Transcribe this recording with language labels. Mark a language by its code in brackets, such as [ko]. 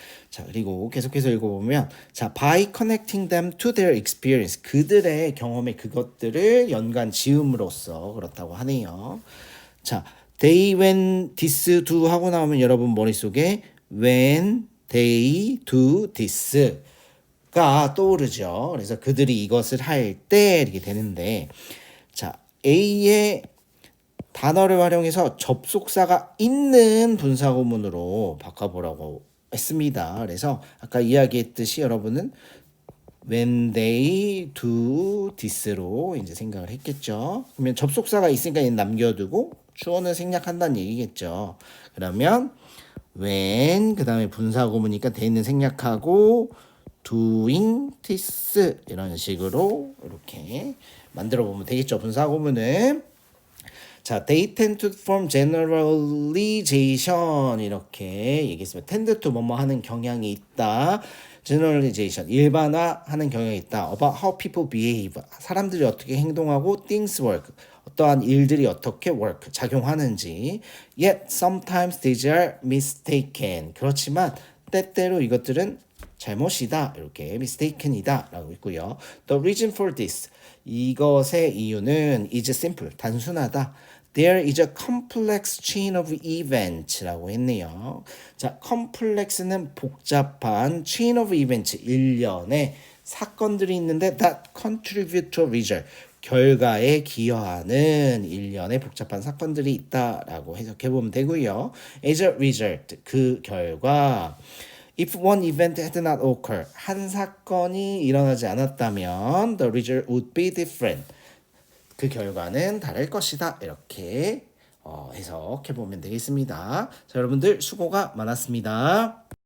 [ko] 자, 그리고 계속해서 읽어보면, 자, [en] by connecting them to their experience, [ko] 그들의 경험에 그것들을 연관 지음으로써 그렇다고 하네요. 자, they, when, this, do 하고 나오면 여러분 머릿속에 when, they, do, this가 떠오르죠. 그래서 그들이 이것을 할 때 이렇게 되는데, 자, A의 단어를 활용해서 접속사가 있는 분사구문으로 바꿔보라고 했습니다. 그래서 아까 이야기했듯이 여러분은 when they do this로 이제 생각을 했겠죠. 그러면 접속사가 있으니까 남겨두고 주어는 생략한다는 얘기겠죠. 그러면 when, 그 다음에 분사구문이니까 they는 생략하고 doing this 이런 식으로 이렇게 만들어 보면 되겠죠. 분사구문은. [en] 자, they tend to form generalization [ko] 이렇게 얘기했습니다. tend to 뭐뭐 하는 경향이 있다. generalization 일반화하는 경향이 있다. [en] about how people behave [ko] 사람들이 어떻게 행동하고 things work 어떠한 일들이 어떻게 work 작용하는지. [en] yet sometimes these are mistaken [ko] 그렇지만 때때로 이것들은 잘못이다 이렇게 mistaken이다 라고 있고요. [en] the reason for this [ko] 이것의 이유는 [en] is simple [ko] 단순하다. [en] There is a complex chain of events라고 했네요. [ko] 자, complex는 복잡한 chain of events 일련의 사건들이 있는데 [en] that contribute to a result [ko] 결과에 기여하는 일련의 복잡한 사건들이 있다라고 해석해 보면 되고요. [en] As a result [ko] 그 결과 [en] If one event had not occurred [ko] 한 사건이 일어나지 않았다면 [en] the result would be different [ko] 그 결과는 다를 것이다. 이렇게 해석해 보면 되겠습니다. 자, 여러분들 수고가 많았습니다.